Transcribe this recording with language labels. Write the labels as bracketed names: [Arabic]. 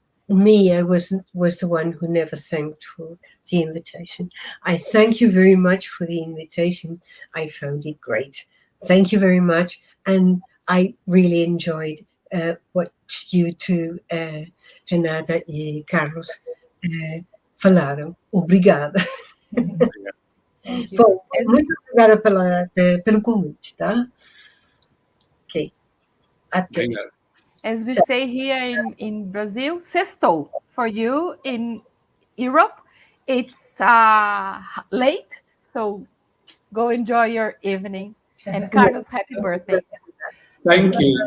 [English] I was the one who never thanked for the invitation. I thank you very much for the invitation. I found it great. Thank you very much, and I really enjoyed what you two, Renata and Carlos, [Portuguese] falaram. Obrigada. [English] Thank you. [Portuguese] Bom, muito obrigada pelo convite, tá? Ok. Até. Obrigado. [English] As we say here in Brazil, sextou. For you in Europe, it's late, so go enjoy your evening. And Carlos, happy birthday. Thank you.